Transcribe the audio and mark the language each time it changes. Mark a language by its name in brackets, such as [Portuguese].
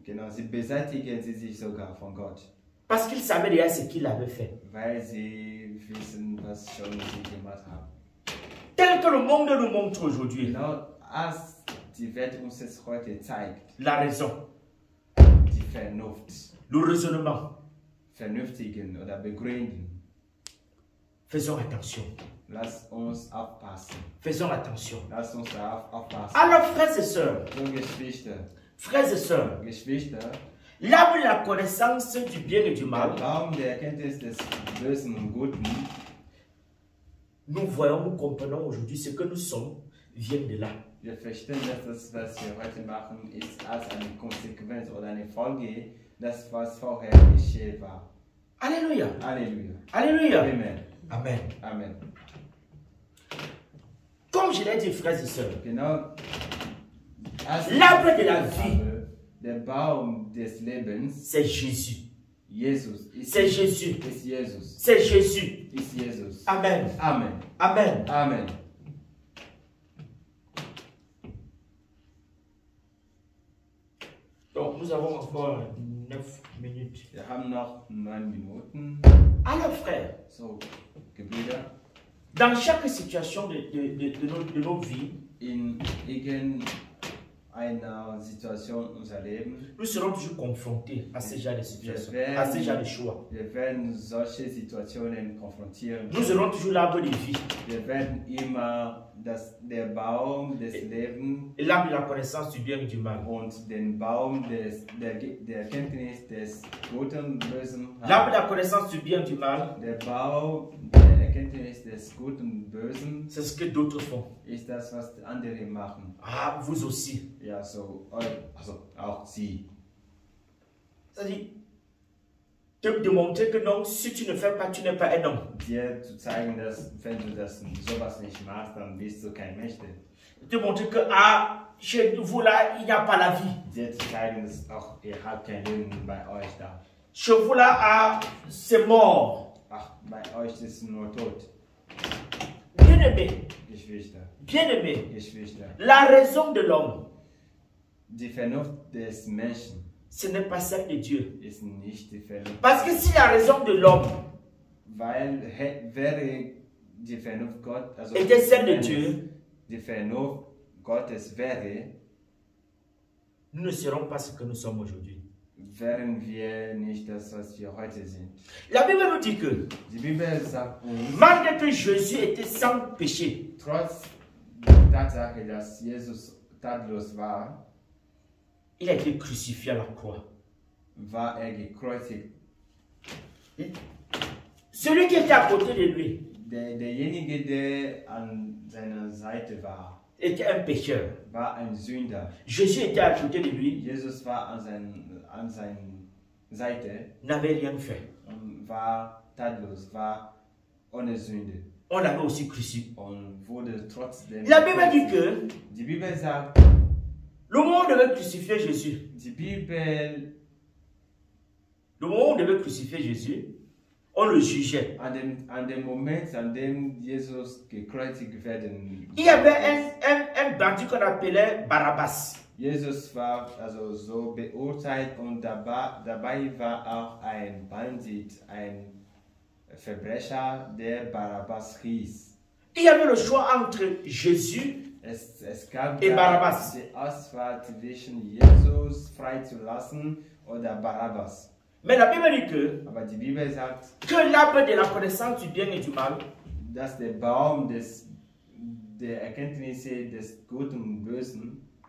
[German] Sie beseitigen sie sich sogar von Gott, [French] Parce qu'ils savaient déjà ce qu'il avait fait. [German] weil sie wissen, was schon sie gemacht haben. [French] Tel que le monde nous montre aujourd'hui. [German] Genau als die Welt uns es heute zeigt, [French] La raison, [German] die Vernunft, [French] le raisonnement, [German] vernünftigen oder begründen. [French] Faisons attention. [German] Lass uns aufpassen. [French] Faisons attention. [German] Lass uns darauf aufpassen. [French] Alors, frères et sœurs, [German] So, Geschwister, [French] frères et sœurs, l'arbre de la connaissance du bien et du [German] der [French] mal, [German] Baum der Erkenntnis des Bösen und Guten, [French] nous voyons, nous comprenons aujourd'hui ce que nous sommes, vient de là. [German] wir verstehen, dass das, was wir heute machen, ist als eine Konsequenz oder eine Folge, das, was vorher geschehen war. [French] Alléluia. [German] Halleluja. [French] Alléluia. [German] Amen. [French] Amen. [German] Amen. [French] Comme je l'ai dit, frères et sœurs, [German] Genau. Als [French] L'arbre de la [German] ich [French] vie. [German] habe, der Baum des Lebens, [French] c'est Jésus. [German] Jesus, [French] C'est Jésus. [German] ist Jesus. [French] C'est Jésus. [German] Ist Jesus. [French] Amen. [German] Amen. [French] Amen. [German] Amen. [French] Donc, nous avons encore 9 minutes. [German] Wir haben noch 9 Minuten. [French] Alors, frères, [German] So, Gebrüder, [French] dans chaque situation de nos vies, [German] in irgendeiner Situation unserer Leben, [French] nous serons toujours confrontés à ce genre de situation, [German] Wir [French] à ce genre de choix. [German] wir werden solche Situationen konfrontieren. [French] Nous aurons toujours l'arbre de vie [German] Wir werden immer der Baum des Lebens [French] et l'arbre de la connaissance du bien et du mal. [German] und den Baum der Erkenntnis des Guten und Bösen [French] L'arbre de [German] haben. [French] la connaissance du bien et du mal, [German] Der Baum der Erkenntnis des Guten und Bösen [French] c'est ce que d'autres font. [German] ist das, was andere machen. [French] Ah, vous aussi. [German] Ja, so, also auch sie. [French] C'est-à-dire, te démontrer que non, si tu ne fais pas, tu n'es pas un homme. [German] Dir zu zeigen, dass wenn du sowas nicht machst, dann bist du kein Mensch. [French] Te montrer que, ah, chez vous là, il n'y a pas la vie. [German] Dir zu zeigen, dass auch ihr habt kein Leben bei euch da. [French] Chez vous là, ah, c'est mort. [German] Ach, bei euch ist nur Tod. [French] Bien-aimé, [German] Geschwister, [French] bien-aimé, [German] Geschwister. [French] la raison de l'homme, [German] Die Vernunft des Menschen [French] ce n'est pas celle de Dieu. [German] ist nicht die Vernunft. [French] Parce que si la raison de l'homme [German] Weil wäre die Vernunft Gott, also [French] était celle de Dieu, [German] die Vernunft Gottes wäre, [French] nous ne serons pas ce que nous sommes aujourd'hui. [German] wären wir nicht das, was wir heute sind. [French] La Bible nous dit que, [German] Die Bibel sagt uns, [French] malgré que Jésus était sans péché, [German] trotz der Tatsache, dass Jesus tadellos war, [French] il a été crucifié à la croix. [German] war gekreuzigt. [French] Celui qui était à côté de lui [German] Derjenige, der an seiner Seite war, [French] était un pécheur. [German] war ein Sünder. [French] Jésus était à côté de lui, [German] Jesus war an seiner Seite [French] n'avait rien fait. [German] und war tadellos, war ohne Sünde [French] On l'avait aussi crucifié. [German] und wurde trotzdem. [French] La Bible dit que [German] Die Bibel sagt, [French] le moment où on devait crucifier Jésus, [German] die Bibel [French] le moment où on devait crucifier Jésus, on le jugeait. [German] an dem Moment, an dem Jesus gekreuzigt werden, [French] Il y avait un bandit qu'on appelait Barabbas. [German] Jesus war also so beurteilt und dabei war auch ein Bandit, ein Verbrecher, der Barabbas hieß. [French] Il y avait le choix entre Jésus [German] Es gab [French] et Barabbas. [German] die Auswahl zwischen Jesus freizulassen oder Barabbas. [French] Mais la Bible dit que [German] Aber die Bibel sagt, [French] l'arbre de la connaissance du bien et du mal [German] dass der Baum der Erkenntnisse des Guten und Bösen